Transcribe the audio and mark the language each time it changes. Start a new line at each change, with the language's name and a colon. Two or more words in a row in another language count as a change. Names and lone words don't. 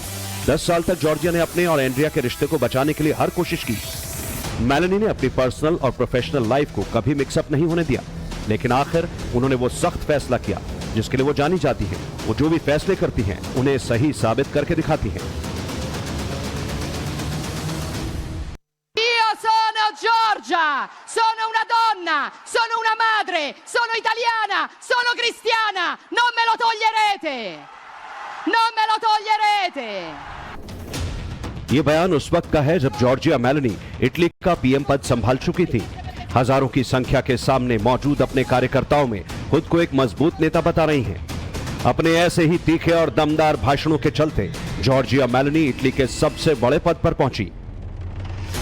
Hindi: 10 साल तक जॉर्जिया ने अपने और एंड्रिया के रिश्ते को बचाने के लिए हर कोशिश की। मेलोनी ने अपनी पर्सनल और
English: professional life
Hindi: को कभी मिक्सअप नहीं होने दिया, लेकिन आखिर उन्होंने वो सख्त फैसला किया जिसके लिए वो जानी जाती हैं। वो जो भी फैसले करती हैं, उन्हें सही साबित करके दिखाती हैं।
Italian: Giorgia, sono una donna, sono una madre, sono italiana, sono cristiana, non me lo toglierete, non me lo toglierete।
Hindi: ये बयान उस वक्त का है जब जॉर्जिया मेलोनी इटली का पीएम पद संभाल चुकी थी। हजारों की संख्या के सामने मौजूद अपने कार्यकर्ताओं में खुद को एक मजबूत नेता बता रही हैं। अपने ऐसे ही तीखे और दमदार भाषणों के चलते जॉर्जिया मेलोनी इटली के सबसे बड़े पद पर पहुंची।